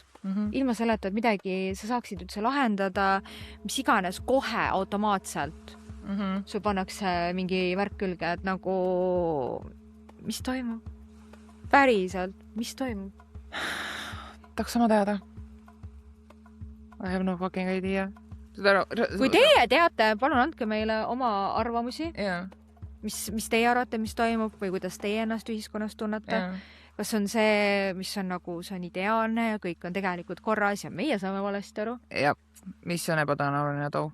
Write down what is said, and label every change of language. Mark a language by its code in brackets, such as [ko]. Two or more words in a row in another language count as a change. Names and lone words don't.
[et] Ilma selleta, et midagi sa saaksid üldse lahendada, mis iganes kohe automaatselt. Sul pannakse mingi värk külge, et nagu mis toimub? Päriselt, mis toimub? Tahaks sama teada. [en] I have no fucking idea. [et] Kui teie teate, palun andke meile oma arvamusi. Mis teie arvate, mis toimub või kuidas teie ennast ühiskonnas tunnete? Kas on see, mis on nagu, see on ideaalne ja kõik on tegelikult korras ja meie saame valesti aru? Ja, mis on ebatõenäoline too?